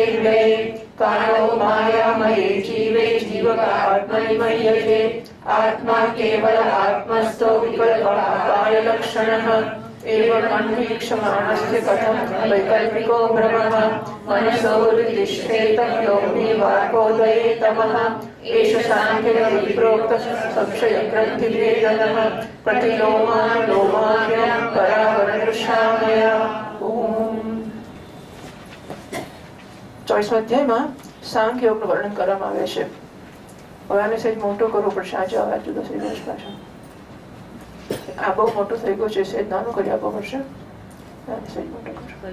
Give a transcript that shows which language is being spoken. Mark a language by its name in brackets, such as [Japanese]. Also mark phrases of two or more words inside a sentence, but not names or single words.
[Sanskrit] व्यये कालो मायामये जीवे जीवकात्मनिमय्यते आत्मा केवल आत्मस्थो विकल्पापायलक्षणः एवं अन्वीक्षमाणस्य कथं वैकल्पिको भ्रमः मनसोऽतिष्ठेत योगी वाकोदये तमः एष साङ्ख्ययोगी प्रोक्तः संशयग्रन्थिभेदनः प्रतिलोमानुलोमाभ्यां परावरदृशामया। [Gujarati] 24મા અધ્યાયમાં સાંખ્ય યોગનું વર્ણન કરવામાં આવે છે. હવે આને સહેજ મોટું કરવું પડશે. આજે અવાજ જુદો થઈ જશે પાછો. આ બહુ મોટું થઈ ગયું છે. સહેજ નાનું કરી આપવું પડશે. સહેજ મોટું કરશું.